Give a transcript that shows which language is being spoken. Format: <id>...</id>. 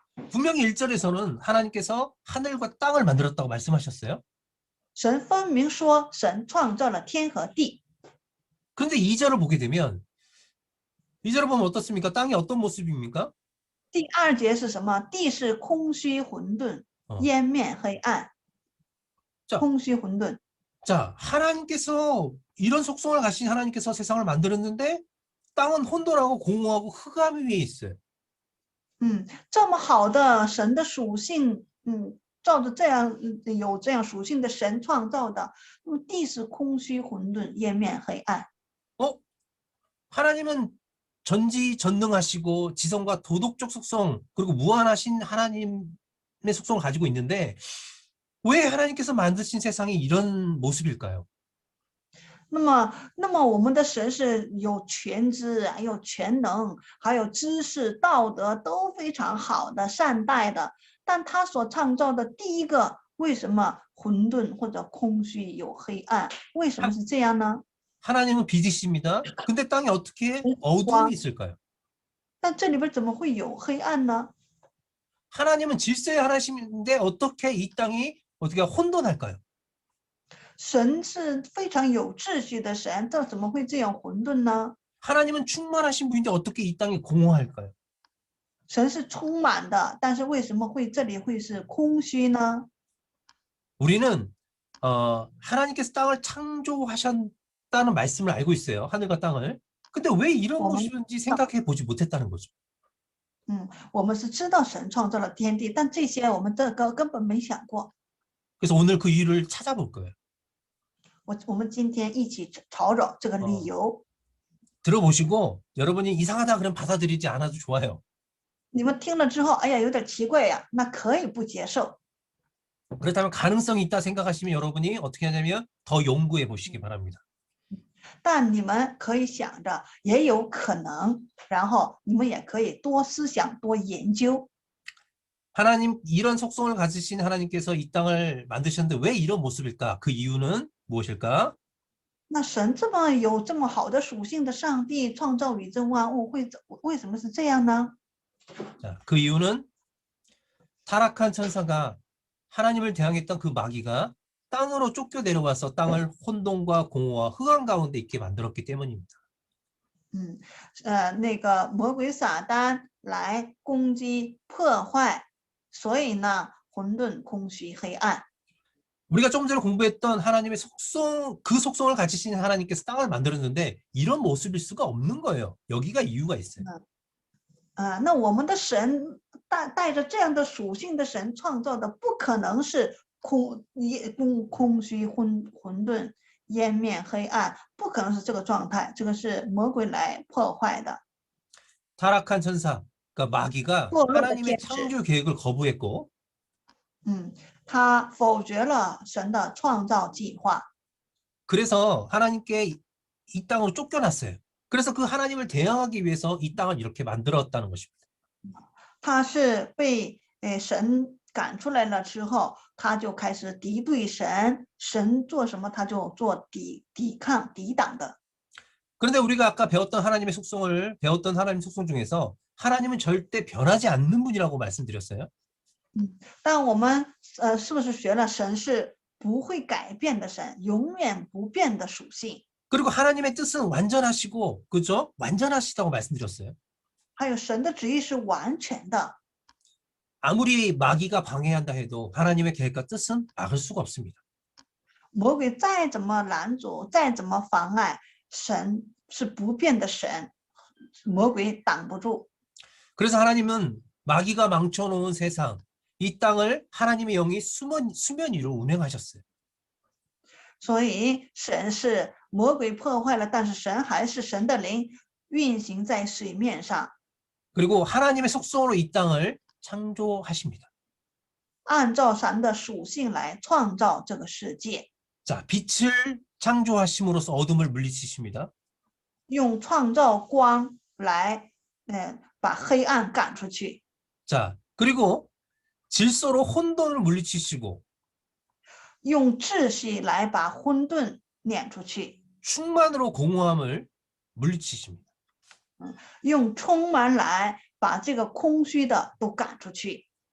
<ko>분명히 1절에서는 하나님께서 하늘과 땅을 만들었다고 말씀하셨어요.</ko> <zh>神分明说，神创造了天和地。</zh> <ko>그런데 2절을 보게 되면 2절을 보면 어떻습니까? 땅이 어떤 모습입니까?</ko> <zh>第2节是什么？地是空虚混沌，烟面黑暗。空虚混沌。</zh> <ko>자, 하나님께서 이런 속성을 가진 하나님께서 세상을 만들었는데 땅은 혼돈하고 공허하고 흑암 위에 있어요.</ko> <zh>这么好的神的属性，照着这样有这样属性的神创造的，那么地是空虚混沌，烟面黑暗。</zh> <ko>하나님은 전지전능하시고 지성과 도덕적 속성 그리고 무한하신 하나님의 속성을 가지고 있는데 왜 하나님께서 만드신 세상이 이런 모습일까요?</ko> <zh>那么我们的神是有全知，还有全能，还有知识、道德都非常好的、善待的，但他所创造的第一个，为什么混沌或者空虚有黑暗？为什么是这样呢？</zh> <ko>하나님은 빛이십니다. 근데 땅에 어떻게 어둠이 있을까요?</ko> <zh>但这里边怎么会有黑暗呢？</zh> <ko>하나님은 질서의 하나님인데 어떻게 이 땅이 어떻게 혼돈할까요?</ko> <zh>神是非常有秩序的神，这怎么会这样混沌呢？</zh> <ko>하나님은 충만하신 분인데 어떻게 이 땅이 공허할까요?</ko> <zh>神是充满的，但是为什么这里会是空虚呢？</zh> <ko>우리는 하나님께서 땅을 창조하셨다는 말씀을 알고 있어요. 하늘과 땅을. 근데 왜 이런 모습인지 생각해 보지 못했다는 거죠.</ko> <zh>我们是知道神创造了天地，但这些我们根本没想过。</zh> <ko>그래서 오늘 그 이유를 찾아볼 거예요.</ko> <zh>我们今天一起找找这个理由。</zh> <ko>들어보시고 여러분이 이상하다 그러면 받아들이지 않아도 좋아요.</ko> <zh>你们听了之后，哎呀，有点奇怪呀，那可以不接受。</zh> <ko>그렇다면 가능성이 있다 생각하시면 여러분이 어떻게 하냐면 더 연구해 보시기 바랍니다.</ko> <zh>但你们可以想着，也有可能，然后你们也可以多思想、多研究。</zh> <ko>하나님 이런 속성을 가지신 하나님께서 이 땅을 만드셨는데 왜 이런 모습일까? 그 이유는 무엇일까?</ko> <zh>那神这么有这么好的属性的上帝创造宇宙万物，为什么是这样呢？</zh> <ko>자, 그 이유는 타락한 천사가 하나님을 대항했던 그 마귀가 땅으로 쫓겨 내려와서 땅을 혼돈과 공허와 흑암 가운데 있게 만들었기 때문입니다.</ko> <zh>那个魔鬼撒旦来攻击破坏，所以呢，混沌、空虚、黑暗。</zh> <ko>우리가 조금 전에 공부했던 하나님의 속성, 그 속성을 가지신 하나님께서 땅을 만들었는데 이런 모습일 수가 없는 거예요. 여기가 이유가 있어요.</ko> <zh>那我们的神带着这样的属性的神创造的，不可能是空虚、混沌、湮灭、黑暗，不可能是这个状态，这个是魔鬼来破坏的。</zh> <ko>타락한 천사, 그러니까 마귀가</ko> <zh>堕落的</zh> <ko>하나님의</ko> <zh>天使，</zh> <ko>창조 계획을 거부했고</ko> <zh>他否决了神的创造计划，</zh> <ko>그래서 하나님께 이 땅으로 쫓겨났어요. 그래서 그 하나님을 대항하기 위해서 이 땅을 이렇게 만들었다는 것입니다.</ko> <zh>他是被神赶出来了之后，他就开始敌对神，神做什么他就做抵抗、抵挡的。</zh> <ko>그런데 우리가 아까 배웠던 하나님의 속성을 배웠던 하나님 속성 중에서 하나님은 절대 변하지 않는 분이라고 말씀드렸어요.</ko> <zh>但我们是不是学了神是不会改变的神，永远不变的属性？</zh> <ko>그리고 하나님의 뜻은 완전하시고, 그죠? 완전하시다고 말씀드렸어요.</ko> <zh>还有神的旨意是完全的，</zh> <ko>아무리 마귀가 방해한다 해도 하나님의 계획과 뜻은 막을 수가 없습니다.</ko> <zh>魔鬼再怎么拦阻，再怎么妨碍，神是不变的神，魔鬼挡不住。</zh> <ko>그래서 하나님은 마귀가 망쳐놓은 세상, 이 땅을 하나님의 영이 수면 위로 운행하셨어요.</ko> <zh>所以神是魔鬼破坏了，但是神还是神的灵运行在水面上，</zh> <ko>그리고 하나님의 속성으로 이 땅을 창조하십니다.</ko> <zh>按照神的属性来创造这个世界，</zh> <ko>자, 빛을 창조하심으로써 어둠을 물리치십니다.</ko> <zh>用创造光来把黑暗赶出去，</zh> <ko>자, 그리고 질서로 혼돈을 물리치시고</ko> <zh>用秩序来把混沌撵出去，</zh> <ko>충만으로 공허함을 물리치십니다.</ko> <zh>用充满来把这个空虚的都赶出去。</zh>